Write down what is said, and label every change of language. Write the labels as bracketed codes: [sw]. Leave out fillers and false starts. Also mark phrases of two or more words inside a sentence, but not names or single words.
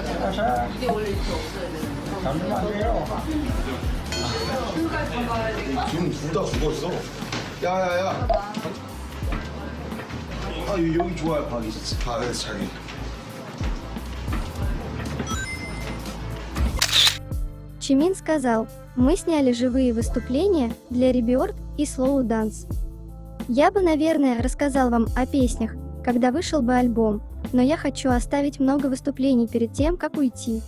[ko] 살살. 잠들면 안 돼요. 지금 둘 다 죽었어. 야야야. 아 여기 좋아요 박이. 박에서 자기. [ru] Чимин сказал, мы сняли живые выступления для Rebirth и Slow Dance. Я бы, наверное, рассказал вам о песнях, когда вышел бы альбом, но я хочу оставить много выступлений перед тем, как уйти.